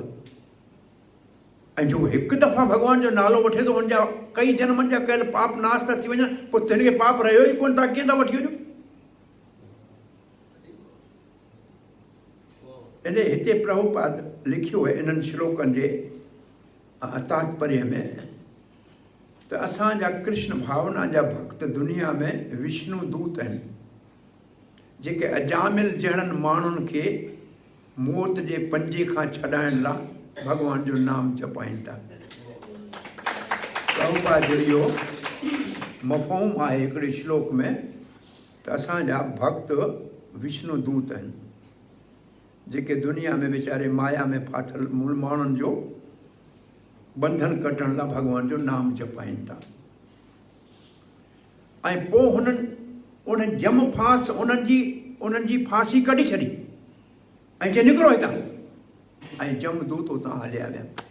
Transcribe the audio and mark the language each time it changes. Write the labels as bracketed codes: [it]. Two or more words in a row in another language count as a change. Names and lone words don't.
[sd] ऐं जो हिकु दफ़ा भॻवान जो नालो वठे थो, हुनजा कई जन्मनि जा कयल पाप नाश था थी वञनि, पोइ तिनखे पाप रहियो ई कोन, तव्हां कीअं था वठी वञो? इन हिते प्रभुपाद लिखियो आहे इन्हनि श्लोकनि जे तात्पर्य में त असांजा कृष्ण भावना जा भक्त दुनिया में विष्णु दूत आहिनि, जेके अजामिल जहिड़नि माण्हुनि खे मौत जे पंजे खां छॾाइण लाइ भगवान जो नाम जपाइनि था। प्रभुपाद जो इहो मफ़हूम आहे हिकिड़े श्लोक में त असांजा भक्त विष्णु दूत आहिनि, जेके दुनिया में वीचारे माया में फाथल माण्हुनि जो बंधन कटण लाइ भगवान जो नाम जपाइनि था। ऐं पोइ उन्हनि जम फांस उन्हनि जी फांसी कढी छॾी ऐं चई निकिरो हितां, ऐं जमदूत उतां हलिया विया।